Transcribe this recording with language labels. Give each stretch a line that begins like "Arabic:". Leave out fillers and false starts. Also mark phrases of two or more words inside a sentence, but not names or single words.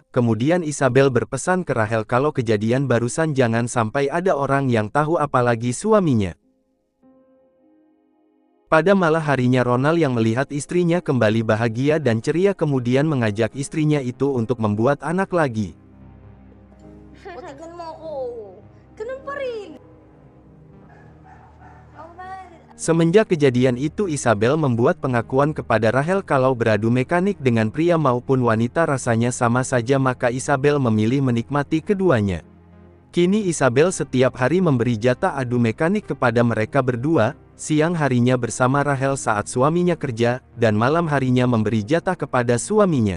Indonesian: Kemudian Isabel berpesan ke Rachel kalau kejadian barusan jangan sampai ada orang yang tahu, apalagi suaminya. Pada malam harinya Ronald yang melihat istrinya kembali bahagia dan ceria kemudian mengajak istrinya itu untuk membuat anak lagi.
Filipino: O, tignan mo ako. Ganun pa rin.
Indonesian: Semenjak kejadian itu Isabel membuat pengakuan kepada Rachel kalau beradu mekanik dengan pria maupun wanita rasanya sama saja, maka Isabel memilih menikmati keduanya. Kini Isabel setiap hari memberi jatah adu mekanik kepada mereka berdua, siang harinya bersama Rachel saat suaminya kerja, dan malam harinya memberi jatah kepada suaminya.